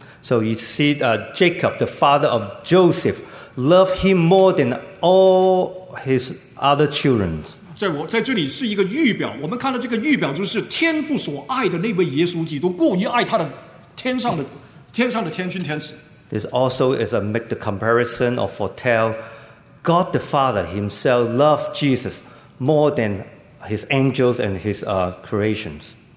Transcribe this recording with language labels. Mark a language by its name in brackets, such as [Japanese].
[English] So you see Jacob, the father of Joseph, loved him more than all his other children. [Chinese] 在这里是一个预表，我们看到这个预表就是天父所爱的那位耶稣基督，过于爱他的天上的天君天使。 [English] This also is a make the comparison or foretell God the Father himself loved Jesus more than his angels and his creations.